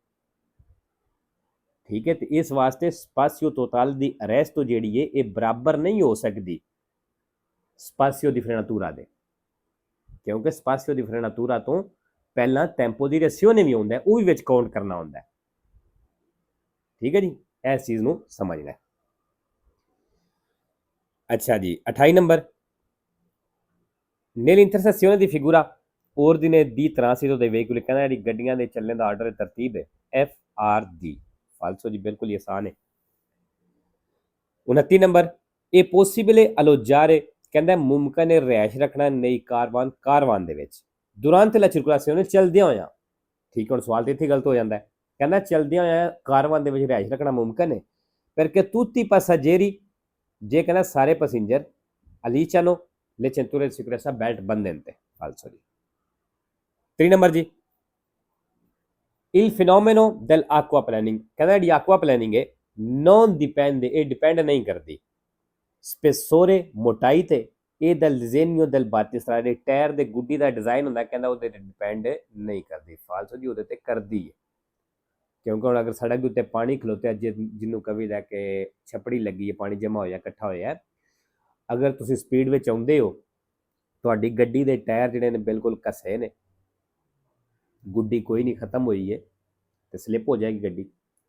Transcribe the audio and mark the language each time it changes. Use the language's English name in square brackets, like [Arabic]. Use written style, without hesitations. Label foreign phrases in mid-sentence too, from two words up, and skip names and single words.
[Punjabi] ਠੀਕ ਹੈ, ਤੇ ਇਸ ਵਾਸਤੇ [Italian] spazio totale di arresto [Punjabi] ਜਿਹੜੀ ਹੈ ਇਹ ਬਰਾਬਰ ਨਹੀਂ ਹੋ ਸਕਦੀ [Italian] spazio di frenatura [Punjabi] ਦੇ, ਕਿਉਂਕਿ [Italian] spazio di frenatura [Punjabi] ਤੋਂ ਪਹਿਲਾਂ [Italian] tempo di reazione [Punjabi] ਵੀ ਆਉਂਦਾ, ਉਹ ਵੀ ਵਿੱਚ ਕਾਊਂਟ ਕਰਨਾ ਹੁੰਦਾ। ਠੀਕ ਹੈ ਜੀ, ਇਸ ਚੀਜ਼ ਨੂੰ ਸਮਝਣਾ। ਅੱਛਾ ਜੀ, 28 ਨੰਬਰ, [Italian] nell'intersezione di figura ordine di transito dei veicoli [Punjabi] ਕਹਿੰਦਾ ਜਿਹੜੀ ਗੱਡੀਆਂ ਦੇ ਚੱਲਣ ਦਾ ਆਰਡਰ ਤਰਤੀਬ ਹੈ FRD। ਫਾਲਸੋ ਜੀ, ਬਿਲਕੁਲ ਹੀ ਆਸਾਨ ਹੈ। 29 ਨੰਬਰ, ਇਹ ਪੋਸੀਬਲ alloggiare ਕਹਿੰਦਾ ਮੁਮਕਿਨ ਹੈ ਰਿਹਾਇਸ਼ ਰੱਖਣਾ ਨਈ ਕਾਰਵਾਨ ਦੇ ਵਿੱਚ [Italian] durante la circolazione [Punjabi] ਚਲਦਿਆਂ ਹੋਇਆਂ। ਠੀਕ, ਹੁਣ ਸਵਾਲ ਤੇ ਇੱਥੇ ਗਲਤ ਹੋ ਜਾਂਦਾ ਹੈ। ਕਹਿੰਦਾ ਚਲਦਿਆਂ ਹੋਇਆਂ ਕਾਰਵਾਨ ਦੇ ਵਿੱਚ ਰਿਹਾਇਸ਼ ਰੱਖਣਾ ਮੁਮਕਿਨ ਹੈ [Italian] perché tutti i passeggeri, [Punjabi] ਜੇ ਕਹਿੰਦਾ ਸਾਰੇ ਪੈਸੇਂਜਰ [Italian] all'interno le cinture di sicurezza [Punjabi] belt ਬੰਨ੍ਹਦੇ। ਫਾਲਸੋ ਜੀ। 3 ਨੰਬਰ ਜੀ, [Italian] il fenomeno dell'acqua planning [Punjabi] ਕਹਿੰਦਾ ਜਿਹੜੀ [Italian] acqua planning ਹੈ non dipende, [Punjabi] ਇਹ ਡਿਪੈਂਡ ਨਹੀਂ ਕਰਦੀ spessore ਮੋਟਾਈ ਤੇ, ਇਹ [Italian] del disegno del battistrada [Punjabi] ਟਾਇਰ ਦੇ ਗੁੱਡੀ ਦਾ ਡਿਜ਼ਾਈਨ ਹੁੰਦਾ, ਕਹਿੰਦਾ ਉਹਦੇ ਤੇ ਡਿਪੈਂਡ ਨਹੀਂ ਕਰਦੀ। ਫਾਲਸੋ ਜੀ, ਉਹਦੇ ਤੇ ਕਰਦੀ ਹੈ, ਕਿਉਂਕਿ ਹੁਣ ਅਗਰ ਸੜਕ ਦੇ ਉੱਤੇ ਪਾਣੀ ਖਲੋਤੇ ਜਿਹਨੂੰ ਕਵੀ ਦਾ ਕਿ ਛਪੜੀ ਲੱਗੀ ਹੈ, ਪਾਣੀ ਜਮਾ ਹੋਇਆ ਇਕੱਠਾ ਹੋਇਆ, ਅਗਰ ਤੁਸੀਂ ਸਪੀਡ ਵਿੱਚ ਆਉਂਦੇ ਹੋ, ਤੁਹਾਡੀ ਗੱਡੀ ਦੇ ਟਾਇਰ ਜਿਹੜੇ ਨੇ ਬਿਲਕੁਲ ਘਸੇ ਨੇ, ਗੁੱਡੀ ਕੋਈ ਨਹੀਂ ਖਤਮ ਹੋਈ ਹੈ ਤੇ ਸਲਿੱਪ ਹੋ ਜਾਏਗੀ ਗੱਡੀ।